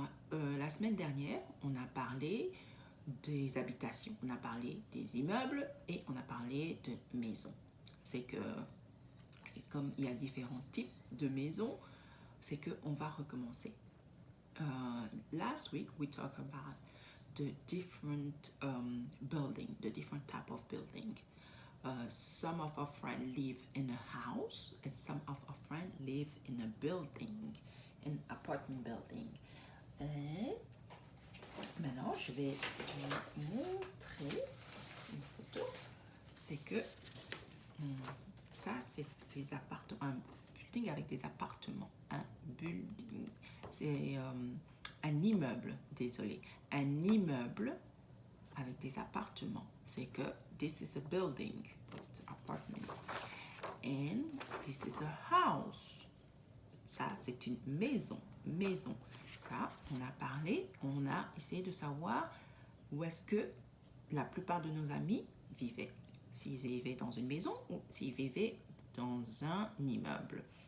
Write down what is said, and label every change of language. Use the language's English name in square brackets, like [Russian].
[French] La semaine dernière, on a parlé des habitations, on a parlé des immeubles et on a parlé de maisons. C'est que, comme il y a différents types de maisons, c'est qu'on va recommencer. [English] Last week, we talked about the different building, the different type of building. Some of our friends live in a house and some of our friends live in a building, an apartment building. [French] Et maintenant, je vais vous montrer une photo. C'est que ça, c'est des appartements, un building avec des appartements. Un building, c'est un immeuble, désolé. Un immeuble avec des appartements. C'est que [English] this is a building, it's an apartment. And this is a house. [French] Ça, c'est une maison, maison. Ça, on a parlé, on a essayé de savoir où est-ce que la plupart de nos amis vivaient. S'ils vivaient dans une maison ou s'ils vivaient dans un immeuble.